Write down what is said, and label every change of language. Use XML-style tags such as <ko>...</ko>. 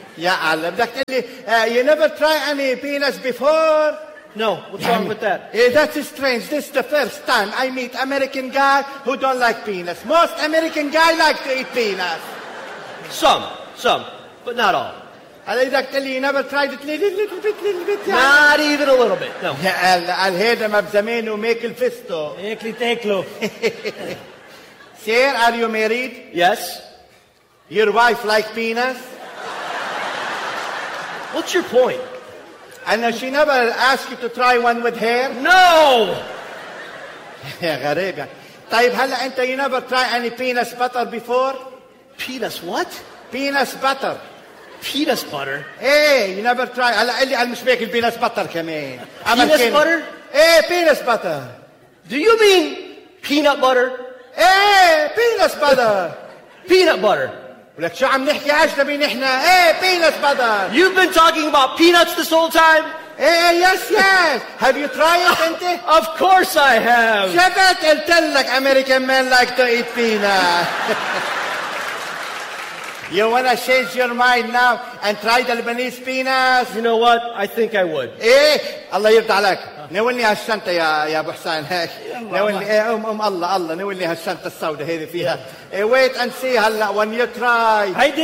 <ar>يا عالم بدك تقول لي</ar> <en>you never try any penis before. No, what's wrong with that? That's strange. This is the first time I meet American guy who don't like penis. Most American guy like to eat penis. Some, but not all.</en> <ar>عليك تقول لي</ar> <en>you never tried it little bit. Not even a little bit. No.</en> <ar>يا عالم هذا مبزمين وميك الفستو. ياكلي تاكلو.</ar> <en>Sir, are you married? Yes. Your wife like penis? What's your point? And she never asked you to try one with her? No!</en> <ar>يا غريبة. طيب هلا أنت</ar> <en>you never try any penis butter before? Penis what? Penis butter. Penis butter? Hey, you never try.</en> <ar>هلا قال لي أنا مش باكل</ar> <en>penis butter</en> <ar>كمان.</ar> <en>Penis butter? Hey, penis butter. Do you mean peanut butter?</en> <ar>ايه بينس بادر</ar> <en>peanut butter.</en> <ar>ولك شو عم نحكي اجنبي نحن؟ ايه بينس بادر.</ar> <en>You've been talking about peanuts this whole time.</en> <ar>ايه</ar> <en>yes. Have you tried it انت؟ Of course I have.</en> <ar>شبت قلت لك</ar> <en>American men like to eat peanuts. You wanna change your mind now and try the Lebanese peanuts? You know what? I think I would.</en> <ar>ايه الله يرضى عليك. ناولني هالشنطة يا أبو حسين هيك ناولني إيه الله ناولني هالشنطة السوداء هذه فيها إيه</ar> <en>wait and see</en> <ar>هلا</ar> <en>when you try</en>